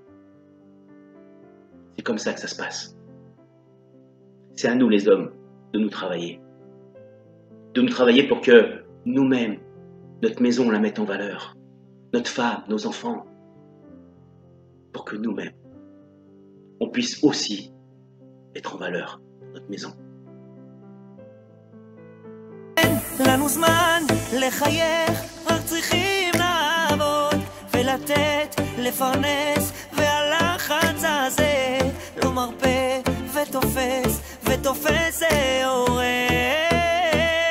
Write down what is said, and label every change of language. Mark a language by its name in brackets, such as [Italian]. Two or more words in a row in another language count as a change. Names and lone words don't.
[French] C'est comme ça que ça se passe. C'est à nous, les hommes, de nous travailler. De nous travailler pour que nous-mêmes, notre maison, la mette en valeur. Notre femme, nos enfants. Pour que nous-mêmes, on puisse aussi être en valeur dans notre maison. [Hebrew] לנו זמן לחייך, רק צריכים לעבוד ולתת, לפרנס, והלחץ הזה לא מרפא ותופס, ותופס זה הורג.